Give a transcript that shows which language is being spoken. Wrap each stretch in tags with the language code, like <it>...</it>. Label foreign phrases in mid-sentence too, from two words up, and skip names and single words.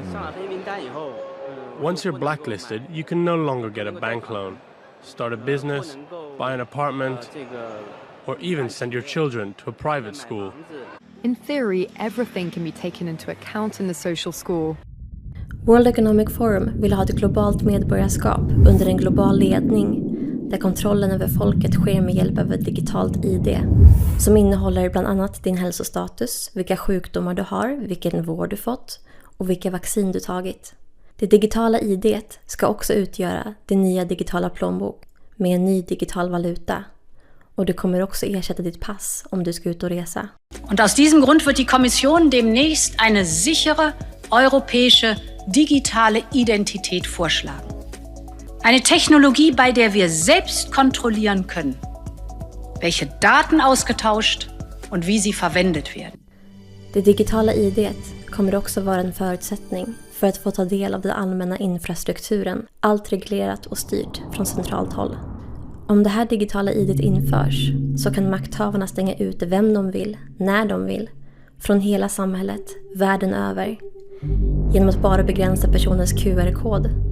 <en>Once you're blacklisted, you can no longer get a bank loan, start a business, buy an apartment, or even send your children to a private school. In theory, everything can be taken into account in the social score.</en> <sv>World Economic Forum vill ha ett globalt medborgarskap under en global ledning där kontrollen över folket sker med hjälp av ett digitalt ID som innehåller bland annat din hälsostatus, vilka sjukdomar du har, vilken vård du fått och vilka vaccin du tagit. Det digitala ID:t ska också utgöra din nya digitala plånbok med en ny digital valuta. Och det kommer också ersätta ditt pass om du ska ut och resa.</sv> <de>Und aus diesem Grund wird die Kommission demnächst eine sichere europäische digitale Identität vorschlagen. Eine Technologie, bei der wir selbst kontrollieren können, welche Daten ausgetauscht und wie sie verwendet werden.</de> <sv>Det digitala ID:t kommer också vara en förutsättning för att få ta del av den allmänna infrastrukturen, allt reglerat och styrt från centralt håll. Om det här digitala ID:t införs så kan makthavarna stänga ute vem de vill, när de vill, från hela samhället, världen över, genom att bara begränsa personens QR-kod.</sv>